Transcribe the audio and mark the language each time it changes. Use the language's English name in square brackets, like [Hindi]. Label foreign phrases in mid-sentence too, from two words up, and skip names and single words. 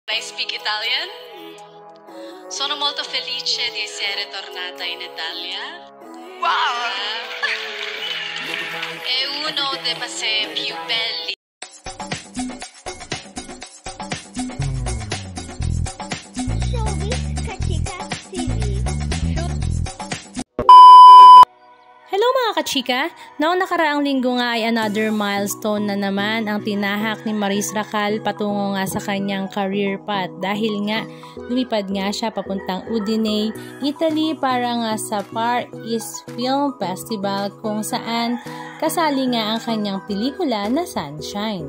[English] I speak Italian. [Italian] Sono molto felice di essere tornata in Italia. [English] Wow! [Italian] È uno dei pasei più belli. [Filipino] Hello mga kachika! Noong nakaraang linggo nga ay [English] another milestone [Filipino] na naman ang tinahak ni Maris Racal patungo nga sa kanyang [English] career path [Filipino] dahil nga lumipad nga siya papuntang Udine, Italy para nga sa Far East Film Festival kung saan kasali nga ang kanyang pelikula na Sunshine.